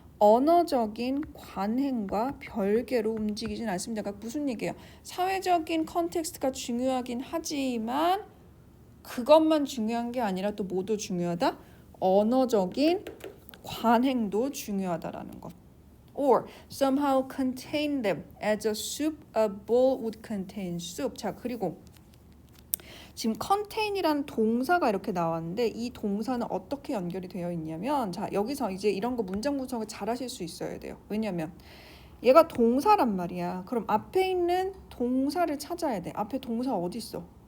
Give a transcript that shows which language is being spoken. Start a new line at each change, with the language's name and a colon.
Korean: 언어적인 관행과 별개로 움직이진 않습니다. 그러니까 무슨 얘기예요? 사회적인 컨텍스트가 중요하긴 하지만 그것만 중요한 게 아니라 또 뭐도 중요하다? 언어적인 관행도 중요하다라는 것.
English: Or somehow contain them as a soup, a bowl would contain soup.
Korean: 자, 그리고 지금 contain이라는 동사가 이렇게 나왔는데 이 동사는 어떻게 연결이 되어 있냐면 자 여기서 이제 이런 거 문장 구성을 잘 하실 수 있어야 돼요. 왜냐면 얘가 동사란 말이야. 그럼 앞에 있는 동사를 찾아야 돼. 앞에 동사 어디 있어?